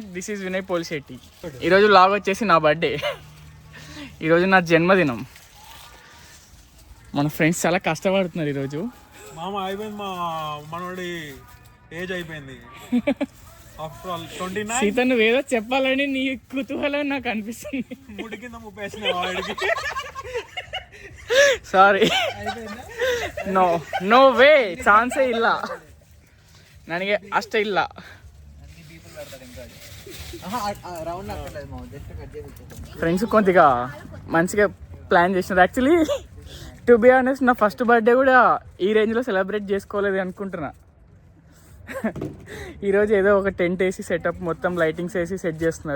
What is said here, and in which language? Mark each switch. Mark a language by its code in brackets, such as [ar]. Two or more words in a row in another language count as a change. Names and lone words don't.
[en] this is [te] వినయ్ పోల్శెట్టి. ఈరోజు లాగ్ వచ్చేసి నా బర్త్డే. ఈరోజు నా జన్మదినం. మన ఫ్రెండ్స్ చాలా కష్టపడుతున్నారు ఈరోజు. మామ అయిపోయింది, మా మనోడి ఏజ్ అయిపోయింది. [en] after all 29. [te] సీత నువ్వేదో చెప్పాలని నీ కుతూహలం నాకు అనిపిస్తుంది. ముడి కింద 30 [en] sorry, no way, [kn] ಚಾನ್ಸೇ ಇಲ್ಲ, ನನಗೆ ಅಷ್ಟೇ ಇಲ್ಲ. [te] ఫ్రెండ్స్ కొద్దిగా మంచిగా ప్లాన్ చేసినారు. [en] actually to be honest, [te] నా [en] first birthday [te] కూడా ఈ రేంజ్లో సెలబ్రేట్ చేసుకోలేదు అనుకుంటున్నా. ఈరోజు ఏదో ఒక టెంట్ వేసి సెటప్ మొత్తం లైటింగ్స్ వేసి సెట్ చేస్తున్నారు.